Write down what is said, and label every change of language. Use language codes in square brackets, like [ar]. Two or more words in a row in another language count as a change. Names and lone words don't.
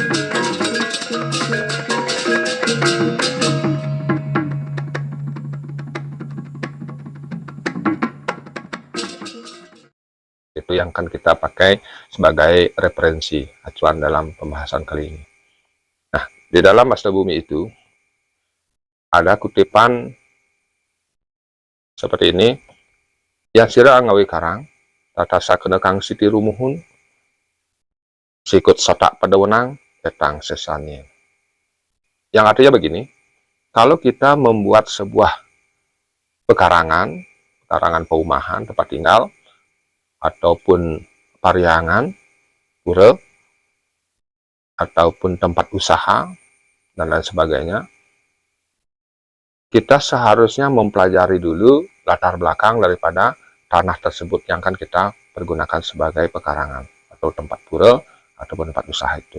[id] Itu yang akan kita pakai sebagai referensi acuan dalam pembahasan kali ini. Nah, di dalam Asta Bumi itu ada kutipan seperti ini: [kaw] yang sira ngawi karang tata sakena kang siti rumuhun sikut satak pada wenang petang sesanya. [id] Yang artinya begini, kalau kita membuat sebuah pekarangan perumahan, tempat tinggal, ataupun pariangan, pura, ataupun tempat usaha, dan lain sebagainya, kita seharusnya mempelajari dulu latar belakang daripada tanah tersebut yang akan kita pergunakan sebagai pekarangan, atau tempat pura, ataupun tempat usaha itu.